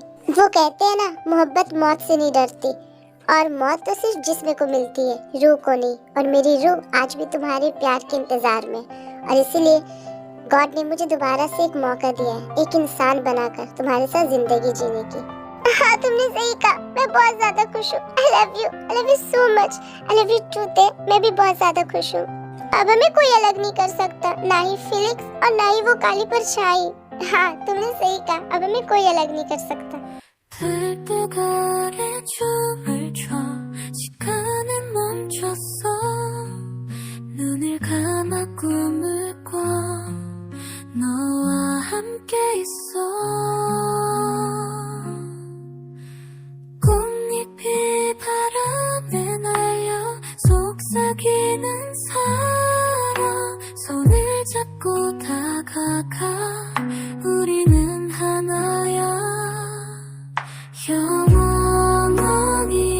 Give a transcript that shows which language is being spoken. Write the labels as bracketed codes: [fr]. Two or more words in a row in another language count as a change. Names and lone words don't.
[hi] वो कहते हैं ना, मोहब्बत मौत से नहीं डरती, और मौत तो सिर्फ जिस्म को मिलती है, रूह को नहीं। और मेरी रूह आज भी तुम्हारे प्यार के इंतजार में, और इसीलिए गॉड ने मुझे दोबारा से एक मौका दिया है, एक इंसान बनाकर तुम्हारे साथ जिंदगी जीने की। हाँ तुमने सही कहा, मैं बहुत ज्यादा खुश हूँ। [en] I love you so much, I love you too ते। [hi] मैं भी बहुत ज्यादा खुश हूँ। अब हमें कोई अलग नहीं कर सकता, ना ही फिलिक्स और ना ही वो काली परछाई। हाँ तुमने सही कहा, अब हमें कोई अलग नहीं कर सकता। [ko] 들뜨거리 춤을 춰 시간은 멈췄어 눈을 감아 꿈을 꿔 너와 함께 있어 꽃잎이 바람에 날려 속삭이는 사랑 손을 잡고 다가가 우리는 하나야 영원히